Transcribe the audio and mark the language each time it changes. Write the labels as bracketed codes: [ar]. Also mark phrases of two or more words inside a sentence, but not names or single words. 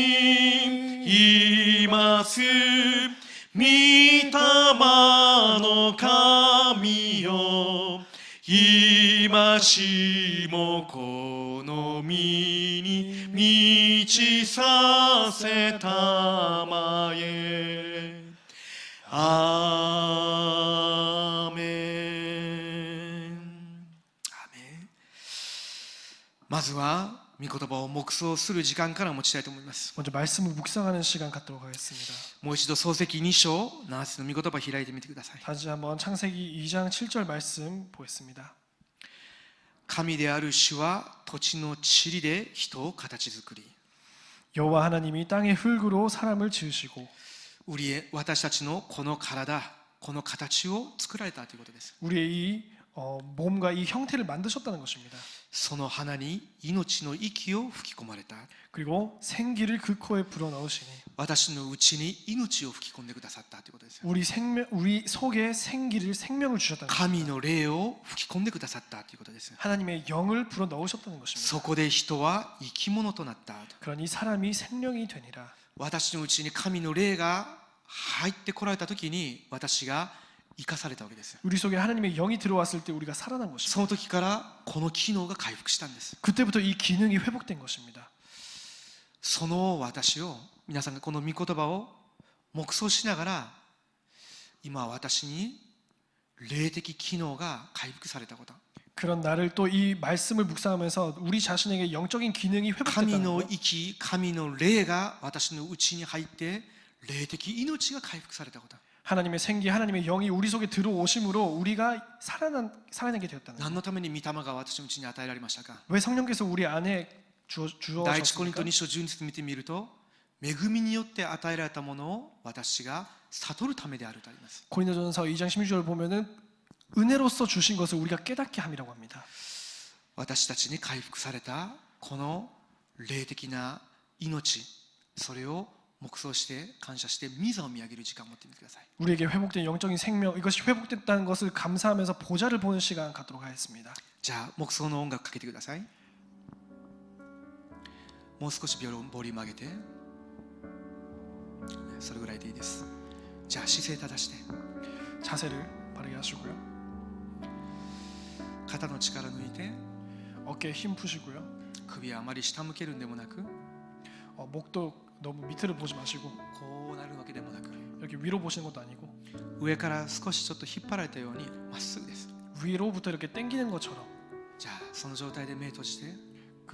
[ja] にいます御霊の神よ、今しもこの身に満ちさせたまえ。アーメン。アーメン。まずは御言葉を黙想する時間から持ちたいと思います。 [ko] 먼저 말씀을 묵상하는 시간 갖도록 하겠습니다. [ja] もう一度創世記2章7節の御言葉を開いてみてください。 [ko] 다시 한번 창세기 2장 7절 말씀 보겠습니다. [ja] 神である主は土地の塵で人を形作り、 [ko] 여호와 하나님이 땅의 흙으로 사람을 지으시고 [ja] 私たちのこの体、この形を作られたということです。 [ko] 우리의 이 몸과 이 형태를 만드셨다는 것입니다. [ja] その鼻に命の息を吹き込まれた。 [ko] 그리고 생기를 그 코에 불어넣으시니 [ja] 私のうちに命を吹き込んでくださったということです。 [ko] 우리 속에 생명을 주셨다는 것입니다. [ja] 神の霊を吹き込んでくださったということです。 [ko] 하나님의 영을 불어넣으셨다는 것입니다. [ja] そこで人は生き物となった。 [ko] 그러니 사람이 생명이 되니라. [ja] 私のうちに神の霊が入ってこられた時に私が生かされたわけです。 [ko] 우리 속에 하나님의 영이 들어왔을 때 우리가 살아난 [ja] そ [ko] 것입니다. [ja] の時からこの機能が回復したんです。 [ko] 그때부터 이 기능이 회복된 것입니다. [ja] その私を皆さんがこの御言葉を黙想しながら、今私に霊的機能が回復されたこと、 [ko] 그런 나를 또 이 말씀을 묵상하면서 우리 자신에게 영적인 기능이 [ja] 神 [ko] 회복됐다는 [ja] の [ko] 것, [ja] 息、神の霊が私のうちに入って霊的命が回復されたこと、 [ko] 하나님의 생기, 하나님의 영이 우리 속에 들어오심으로 우리가 살아나게 되었다는 것. [ja] 何のために御霊が私のうちに与えられましたか。 [ko] 왜 성령께서 우리 안에 [ja] 第一コリント [ko] 주어졌습니까? [ja] 2章12節見てみると、恵みによって与えられたものを私が悟るためであるとあります。 [ko] 고린도전서 2장 16절 보면은 은혜로서 주신 것을 우리가 깨닫게 함이라고 합니다. [ja] 私たちに回復されたこの霊的な命、それを黙想して感謝して御座を見上げる時間を持ってみてください。 [ko] 우리에게 회복된 영적인 생명, 이것이 회복됐다는 것을 감사하면서 보좌를 보는 시간 갖도록 하겠습니다. [ja] じゃあ黙想の音楽かけてください。もう少しボリューム上げて、それぐらいでいいです。じゃあ姿勢正して、 [ko] 자세를 바르게 하시고요. [ja] 肩の力抜いて、 [ko] 어깨에 힘 푸시고요. [ja] 首はあまり下向けるんでもなく、 [ko] 목도 너무 밑으로 보지 마시고 [ja] こうなるわけでもなく、 [ko] 이렇게 위로 보시는 것도 아니고 [ja] 上から少しちょっと引っ張られたようにまっすぐです。 [ko] 위로부터 이렇게 당기는 것처럼 [ja] じゃあその状態で目を閉じて、